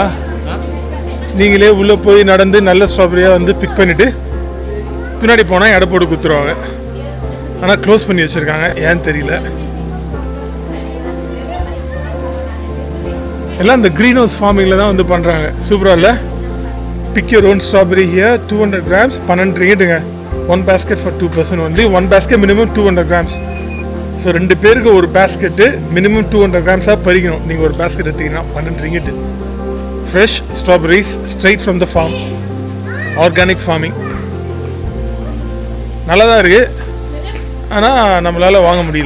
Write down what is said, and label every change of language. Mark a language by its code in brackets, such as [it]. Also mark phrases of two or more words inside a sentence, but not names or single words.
[ta] நீங்களே உள்ளே போய் நடந்து நல்ல ஸ்ட்ராபெரியாக வந்து பிக் பண்ணிவிட்டு பின்னாடி போனால் எடை போட்டு குத்துருவாங்க. ஆனால் க்ளோஸ் பண்ணி வச்சுருக்காங்க, ஏன்னு தெரியல. எல்லாம் இந்த [en] green house farming [ta] தான் வந்து பண்ணுறாங்க. சூப்பராக இல்லை? [en] pick your own strawberry here, [ta] 200 grams 12 ரிங்கெட்டுங்க. [en] 1 basket for 2 person only. 1 basket minimum 200 grams. [ta] ஸோ 2 பேருக்கு ஒரு பேஸ்கெட்டு மினிமம் 200 grams பறிக்கணும். நீங்கள் ஒரு பேஸ்கெட் எடுத்தீங்கன்னா 12 ரிங்கெட்டு. [en] fresh strawberries straight from the farm. organic farming. [ta] நல்லா தான் இருக்குது, ஆனால் நம்மளால் வாங்க முடியல.